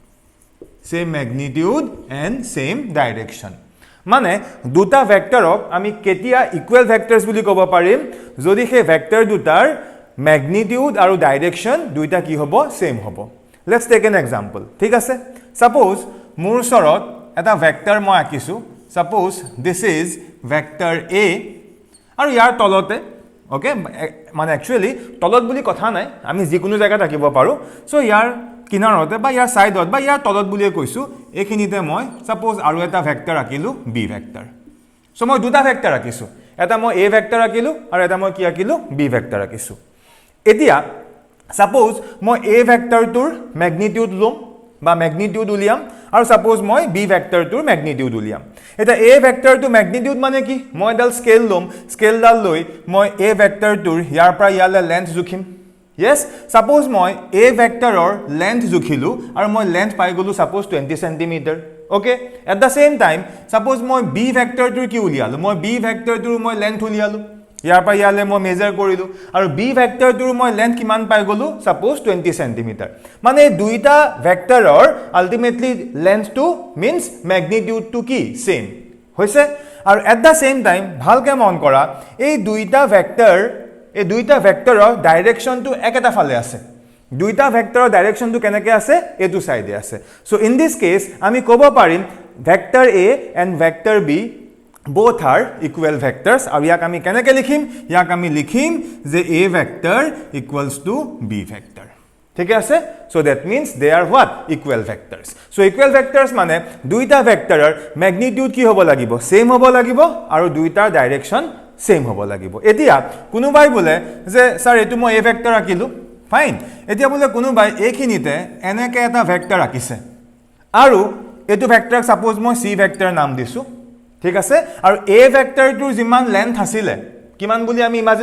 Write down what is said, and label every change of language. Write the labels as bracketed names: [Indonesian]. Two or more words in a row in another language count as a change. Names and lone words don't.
[English] same magnitude and same direction [Assamese] মানে দুটা ভেক্টৰক আমি কেতিয়া [English] equal vectors [Assamese] বুলি ক'ব পাৰিম যদি সেই ভেক্টৰ দুটাৰ ম্যাগনিটিউড আৰু ডাইৰেকশন দুইটা কি হ'ব সেম হ'ব [English] let's take an example [Assamese] ঠিক আছে সাপোজ মোৰ ওচৰত এটা ভেক্টৰ মই আঁকিছো [English] suppose this is vector A [Assamese] আৰু ইয়াৰ তলতে ওকে মানে একচুয়ালি তলত বুলি কথা নাই আমি যিকোনো জায়গাত আঁকিব পাৰো সো ইয়াৰ কিনাৰতে বা ইয়াৰ সাইডত বা ইয়াৰ তলত বুলিয়ে কৈছো এখিনিতে মই সাপোজ আৰু এটা ভেক্টৰ আঁকিলো বি ভেক্টৰ সো মই দুটা ভেক্টৰ আঁকিছো এটা মই এ ভেক্টৰ আঁকিলো আৰু এটা মই কি আঁকিলো বি ভেক্টৰ আঁকিছো এতিয়া সাপোজ মই এ ভেক্টৰটোৰ ম্যাগনিটিউড লম বা ম্যাগনিটিউড উলিয়াম আৰু সাপোজ মই বি ভেক্টৰটোৰ ম্যাগনিটিউড উলিয়াম এটা এ ভেক্টৰটো ম্যাগনিটিউড মানে কি মই এডাল স্কেল লম স্কেলডাল লৈ মই এ ভেক্টৰটোৰ ইয়াৰ পৰা ইয়ালে লেন্থ জুখিম [English] yes suppose [Assamese] মই a vectorৰ length জুখিলো আৰু মই length পাই গলো [English] suppose 20 cm okay at the same time [Assamese] suppose মই b vectorটোৰ কি উলিয়ালো মই b vectorটোৰ মই length উলিয়ালো ইয়াৰ পৰা ইয়ালে মই মেজাৰ কৰিলো আৰু b vectorটোৰ মই length কিমান পাই গলো [English] suppose 20 cm [Assamese] মানে দুইটা ভেক্টৰৰ [English] ultimately length [Assamese] to [English] means magnitude [Assamese] to কি same হৈছে আৰু [English] at the same time [Assamese] ভালকে মন কৰা এই দুইটা ভেক্টৰ এই দুইটা ভেক্টৰৰ ডাইৰেকশনটো একেটা ফালে আছে দুইটা ভেক্টৰৰ ডাইৰেকশনটো কেনেকৈ আছে এটো সাইডে আছে সো ইন দিস কেস আমি ক'ব পাৰিম ভেক্টৰ এ এন্ড ভেক্টৰ বি [English] both are equal vectors [Assamese] আৰু ইয়াক আমি কেনেকৈ লিখিম ইয়াক আমি লিখিম যে [English] a vector equals to b vector [Assamese] ঠিক আছে [English] so that means they are what equal vectors [Assamese] সো [English] equal vectors [Assamese] মানে দুইটা ভেক্টৰৰ ম্যাগনিটিউড কি হ'ব লাগিব সেম হ'ব লাগিব আৰু দুইটাৰ ডাইৰেকশন সেম হ'ব লাগিব এতিয়া কোনোবাই বলে যে স্যার এটো মই এ ভেক্টৰ আঁকিলো ফাইন এতিয়া বলে কোনোবাই এখিনিতে এনেকে এটা ভেক্টৰ আঁকিছে আৰু এটো ভেক্টৰক সাপোজ মই সি ভেক্টৰ নাম দিছো ঠিক আছে আৰু এ ভেক্টৰটোৰ যিমান লেন্থ আছিল কিমান বুলি আমি ইমাজিন